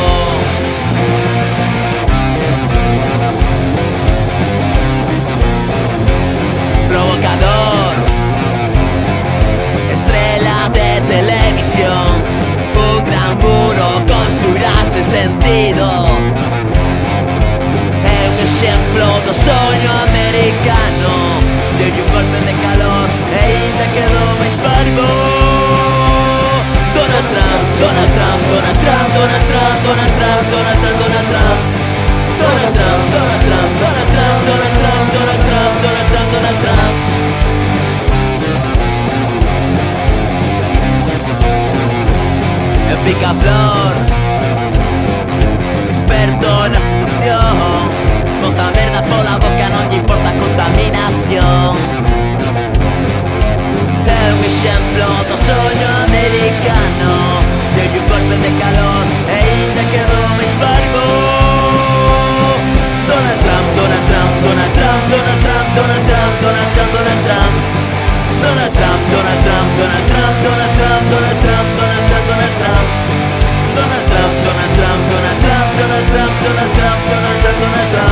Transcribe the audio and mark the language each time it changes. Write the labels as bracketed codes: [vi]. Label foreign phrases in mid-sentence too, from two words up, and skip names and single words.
[gl] Provocador, estrela de televisión. Un gran muro construirá sen sentido. É un exemplo do soño americano. Deu un golpe de calor e ainda quedou máis parco. Donald Trump, Donald Trump, Donald Trump, Donald Trump, Donald Trump, Donald Trump, Donald Trump. Donald Trump, Donald Trump, Donald Trump, Donald Trump, Donald Trump, Donald Trump, Donald Trump. [es] El picaflor, [gl] experto na seducción. Bota merda pola boca, non lle importa a contaminación. É un exemplo do soño americano. Deu un golpe de calor e ainda quedou máis parco. Donald Trump, Donald Trump, Donald Trump, Donald Trump, Donald Trump, Donald Trump, Donald Trump. Donald Trump, Donald Trump, Donald Trump, Donald Trump, Donald Trump, Donald Trump, Donald Trump. Donald Trump, Donald Trump, Donald Trump, Donald Trump, Donald Trump, Donald Trump, Donald Trump.